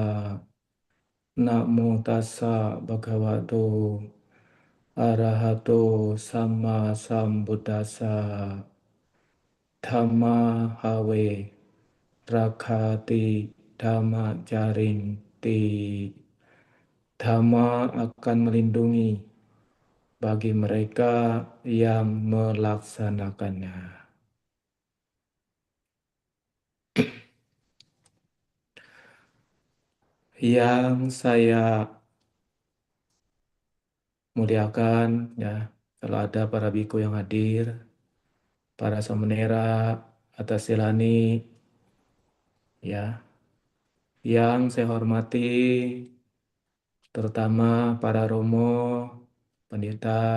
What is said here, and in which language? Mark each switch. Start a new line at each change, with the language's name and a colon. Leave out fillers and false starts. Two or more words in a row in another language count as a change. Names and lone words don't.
Pali: Namo tassa bhagavato arahato sama sambuddhassa. Dhamma have rakati dhamma jaring ti.
Indonesian: Dhamma akan melindungi bagi mereka yang melaksanakannya. Yang saya muliakan, ya, kalau ada para biku yang hadir, para samanera, atas silani, ya, yang saya hormati, terutama para romo, pendeta,